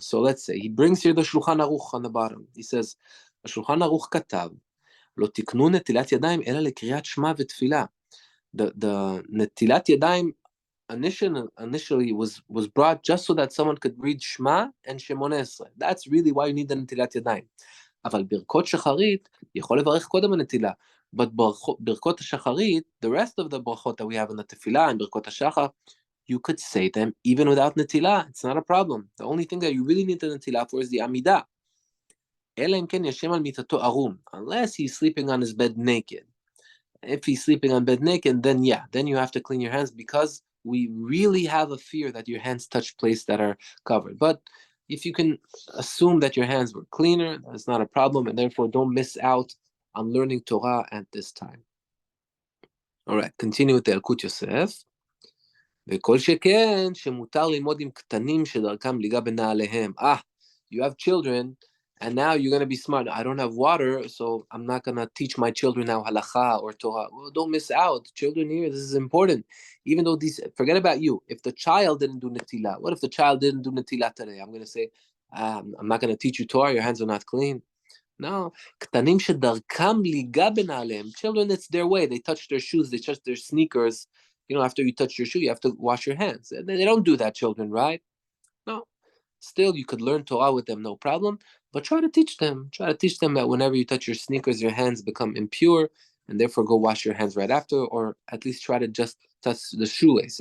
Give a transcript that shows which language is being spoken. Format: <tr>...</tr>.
<en>So let's say he brings here the Shulchan Aruch on the bottom. He says, Shulchan Aruch</en> <he>katav, lo tiknu netilat yadayim ela lekriyat shema v'tfilah.</he> <en>The netilat yadayim initially was brought just so that someone could read Shema and Shemona Esrei. That's really why you need the netilat yadayim.</en> <he>אבל ברכות שחרית יכול לברך קודם הנטילה.</he> <en>But ברכות השחרית, the rest of the ברכות that we have in the tefillah and ברכות השחר, you could say them even without netilah. It's not a problem. The only thing that you really need the netilah for is the amidah.</en> <he>אלא אם כן ישן על מיטתו ערום,</he> <en>unless he's sleeping on his bed naked. If he's sleeping on bed naked, then you have to clean your hands, because we really have a fear that your hands touch places that are covered. But if you can assume that your hands were cleaner, that's not a problem, and therefore don't miss out on learning Torah at this time. All right, continue with the Yalkut Yosef.</en> <he>וכל שכן שמותר ללמוד עם קטנים שדרכם ליגה בנעליהם.</he> <en>You have children, and now you're going to be smart. I don't have water, so I'm not going to teach my children now halacha or Torah. Well, don't miss out. Children here, this is important. Even though forget about you. If the child didn't do netilah, what if the child didn't do netilah today? I'm going to say, I'm not going to teach you Torah. Your hands are not clean. No.</en> <he>קטנים שדרכם ליגה בנעליהם.</he> <en>Children, it's their way. They touch their shoes. They touch their sneakers. After you touch your shoe, you have to wash your hands. They don't do that, children, right? No. Still, you could learn Torah with them, no problem. But try to teach them. Try to teach them that whenever you touch your sneakers, your hands become impure, and therefore go wash your hands right after, or at least try to just touch the shoelace.</en>